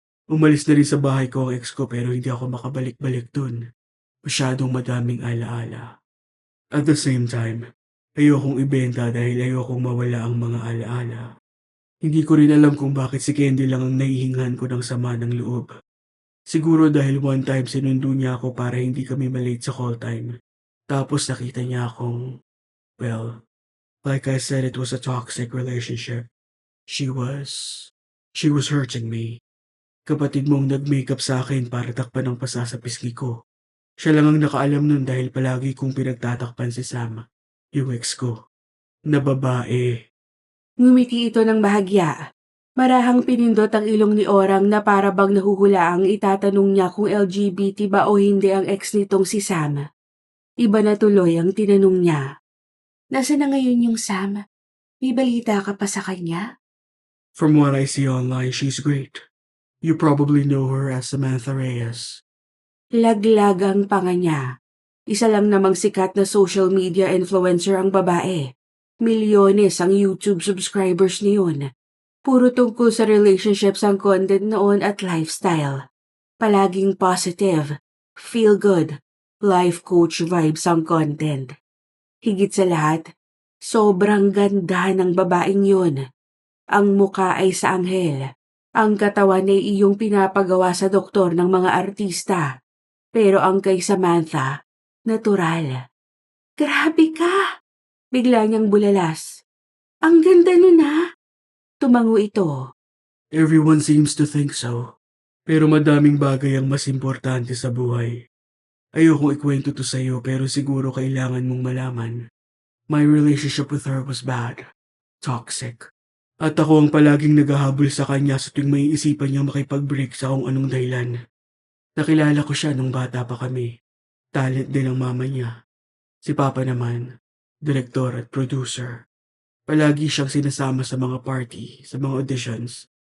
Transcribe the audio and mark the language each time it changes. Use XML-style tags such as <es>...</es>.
<tl>Umalis na rin sa bahay ko ang ex ko pero hindi ako makabalik-balik dun. Masyadong madaming alaala.</tl> <en>At the same time,</en> <tl>ayokong ibenta dahil ayokong mawala ang mga alaala. Hindi ko rin alam kung bakit si Candy lang ang naihingan ko ng sama ng loob. Siguro dahil one time sinundo niya ako para hindi kami malate sa call time. Tapos nakita niya akong,</tl> <en>well, like I said, it was a toxic relationship. She was, she was hurting me.</en> <tl>Kapatid mong nag-makeup sa akin para takpan ang pasa sa pisngi ko. Siya lang ang nakaalam nun dahil palagi kong pinagtatakpan si Sam, yung ex ko, na babae. Ngumiti ito ng bahagya. Marahang pinindot ang ilong ni Orang na para bang nahuhulaang itatanong niya kung LGBT ba o hindi ang ex nitong si Sam. Iba na tuloy ang tinanong niya. Nasaan na ngayon yung Sam? May balita ka pa sa kanya?</tl> <en>From what I see online, she's great. You probably know her as Samantha Reyes.</en> <tl>Laglag ang panga niya. Isa lang namang sikat na social media influencer ang babae. Milyones ang YouTube subscribers niyon. Puro tungkol sa relationships ang content noon at lifestyle. Palaging</tl> <en>positive, feel good, life coach vibes</en> <tl>ang content. Higit sa lahat, sobrang ganda ng babaeng yun. Ang muka ay sa anghel. Ang katawan ay iyong pinapagawa sa doktor ng mga artista. Pero ang kay Samantha, natural. Grabe ka! Bigla niyang bulalas. Ang ganda nun ha! Tumango ito.</tl> <en>Everyone seems to think so.</en> <tl>Pero madaming bagay ang mas importante sa buhay. Ayokong ikwento to sa'yo pero siguro kailangan mong malaman.</tl> <en>My relationship with her was bad. Toxic.</en> <tl>At ako ang palaging naghahabol sa kanya sa tuwing may isipan niyang makipag-break sa kung anong dahilan. Nakilala ko siya nung bata pa kami. Talent din ang mama niya. Si Papa naman, direktor at producer. Palagi siyang sinasama sa mga party, sa mga auditions.</tl>